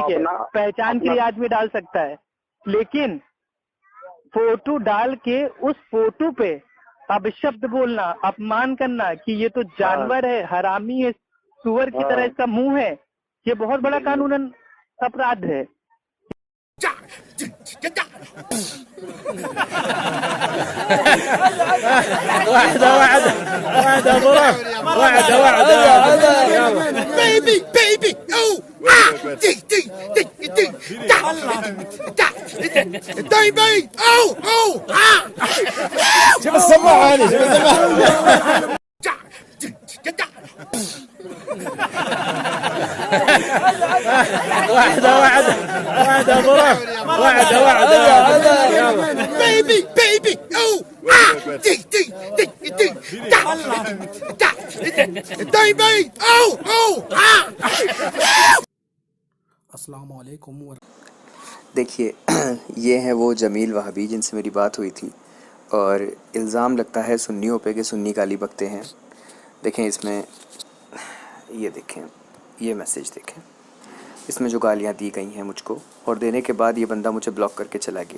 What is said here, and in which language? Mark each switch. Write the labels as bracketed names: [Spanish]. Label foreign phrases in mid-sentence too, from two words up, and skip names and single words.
[Hindi] ठीक है, पहचान के लिए आदमी डाल सकता है, लेकिन फोटो डाल के उस फोटो पे अपशब्द बोलना, अपमान करना कि ये तो जानवर है, हरामी है, सुअर की तरह इसका मुंह है, ये बहुत बड़ा कानूनन अपराध है। [Arabic] واحدة واحدة واحدة ظرف واحدة واحدة [English] baby, baby, oh, dig, dig, dig, dig, baby, oh, [Arabic] شوف السماعة هذه شوف السماعة واحدة واحدة واحدة ظرف واحدة واحدة [English] baby, baby, oh, dig, dig, dig, dig, baby, oh, [Arabic] السلام عليكم. [Hindi] देखिए ये हैं वो जमील वहाबी जिनसे मेरी बात हुई थी, और इल्ज़ाम लगता है सुन्नियों पे कि सुन्नी गाली बकते हैं। देखें इसमें, ये देखें, ये मैसेज देखें, इसमें जो गालियाँ दी गई हैं मुझको, और देने के बाद ये बंदा मुझे ब्लॉक करके चला गया।